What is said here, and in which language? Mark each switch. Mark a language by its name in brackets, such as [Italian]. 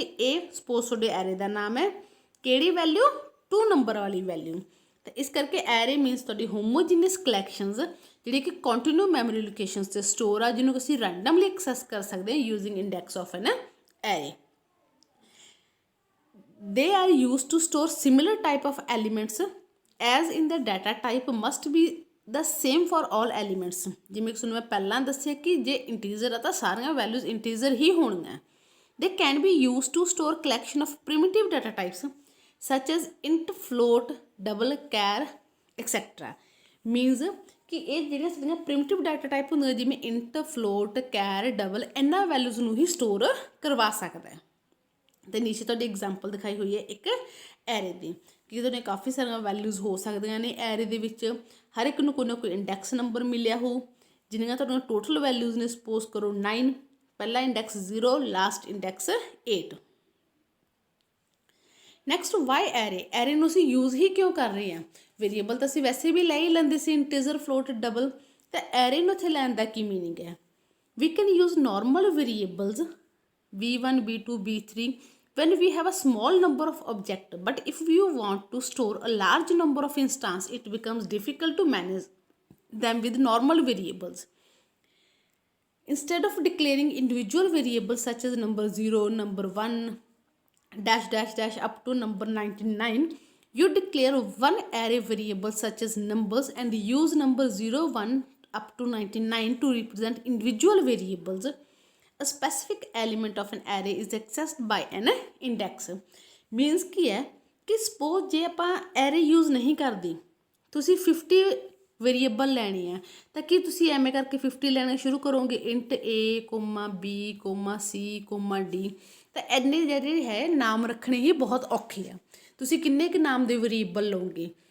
[Punjabi] ਇਹ ਸਪੋਜ਼ ਤੁਹਾਡੇ ਐਰੇ ਦਾ ਨਾਮ ਹੈ, ਕਿਹੜੀ ਵੈਲਿਊ? 2 ਨੰਬਰ ਵਾਲੀ ਵੈਲਿਊ। ਤਾਂ ਇਸ ਕਰਕੇ ਐਰੇ ਮੀਨਸ ਤੁਹਾਡੀ ਹੋਮੋਜੀਨੀਅਸ ਕਲੈਕਸ਼ਨਸ ਜਿਹੜੀ ਕਿ ਕੰਟੀਨਿਊ ਮੈਮਰੀ ਲੋਕੇਸ਼ਨਸ 'ਤੇ ਸਟੋਰ ਆ, ਜਿਹਨੂੰ ਅਸੀਂ ਰੈਂਡਮਲੀ ਐਕਸੈਸ ਕਰ ਸਕਦੇ ਹਾਂ [English] Using index of an array. They are used to store similar type of elements as in the data type must be the same for all elements। [Punjabi] ਜਿਵੇਂ ਕਿ ਤੁਹਾਨੂੰ ਮੈਂ ਪਹਿਲਾਂ ਦੱਸਿਆ ਕਿ ਜੇ ਇੰਟੀਜ਼ਰ ਆ ਤਾਂ ਸਾਰੀਆਂ ਵੈਲਿਊਜ਼ ਇੰਟੀਜ਼ਰ ਹੀ ਹੋਣਗੀਆਂ। [English] They can be used to store collection of primitive data types such as int, float, double, char, etc। [Punjabi] Means ਕਿ ਇਹ ਜਿਹੜੀਆਂ ਸਾਡੀਆਂ ਪ੍ਰਿਮਿਟਿਵ ਡਾਟਾ ਟਾਈਪ ਹੁੰਦੀਆਂ ਜਿਵੇਂ ਇੰਟ, ਫਲੋਟ, ਕੈਰ, ਡਬਲ, ਇਹਨਾਂ ਵੈਲਿਊਜ਼ ਨੂੰ ਹੀ ਸਟੋਰ ਕਰਵਾ ਸਕਦਾ ਹੈ। ਅਤੇ ਨੀਚੇ ਤੁਹਾਡੀ ਐਗਜ਼ਾਮਪਲ ਦਿਖਾਈ ਹੋਈ ਹੈ ਇੱਕ ਐਰੇ ਦੀ ਕਿ ਉਹਨੇ ਕਾਫੀ ਸਾਰੀਆਂ ਵੈਲਿਊਜ਼ ਹੋ ਸਕਦੀਆਂ ਨੇ ਐਰੇ ਦੇ ਵਿੱਚ। ਹਰ ਇੱਕ ਨੂੰ ਕੋਈ ਨਾ ਕੋਈ ਇੰਡੈਕਸ ਨੰਬਰ ਮਿਲਿਆ ਹੋ, ਜਿੰਨੀਆਂ ਤੁਹਾਡੀਆਂ ਟੋਟਲ ਵੈਲਿਊਜ਼ ਨੇ ਸਪੋਜ਼ ਕਰੋ 9, ਪਹਿਲਾ index 0, last index 8। [English] Next why array. [Punjabi] Array ਨੂੰ ਅਸੀਂ ਯੂਜ਼ ਹੀ ਕਿਉਂ ਕਰ ਰਹੇ ਹਾਂ? ਵੇਰੀਏਬਲ ਤਾਂ ਅਸੀਂ ਵੈਸੇ ਵੀ ਲੈ ਹੀ ਲੈਂਦੇ ਸੀ, ਇੰਟੀਜ਼ਰ, ਫਲੋਟ, ਡਬਲ। ਤਾਂ ਐਰੇ ਨੂੰ ਇੱਥੇ ਲੈਣ ਦਾ ਕੀ ਮੀਨਿੰਗ ਹੈ? [English] We can use normal variables v1, v2, v3 when we have a small number of objects, but if you want to store a large number of instances it becomes difficult to manage them with normal variables. Instead of declaring individual variables such as number 0, number 1, dash dash dash up to number 99, you declare one array variable such as numbers and use number 0, 1 up to 99 to represent individual variables. A specific element of an array is accessed by an index। [Punjabi] Means ਕੀ ਹੈ ਕਿ suppose ਜੇ ਆਪਾਂ array use ਨਹੀਂ ਕਰਦੇ, ਤੁਸੀਂ 50 variable ਲੈਣੇ ਆ ਤਾਂ ਕੀ ਤੁਸੀਂ ਐਵੇਂ ਕਰਕੇ 50 ਲੈਣੇ ਸ਼ੁਰੂ ਕਰੋਗੇ? Int A, B, C, D। ਤਾਂ ਇੰਨੇ ਜਿਹੜੇ ਹੈ ਨਾਮ ਰੱਖਣੇ ਹੀ ਬਹੁਤ ਔਖੇ ਆ। ਤੁਸੀਂ ਕਿੰਨੇ ਕੁ ਨਾਮ ਦੇ ਵੇਰੀਏਬਲ ਲਓਗੇ?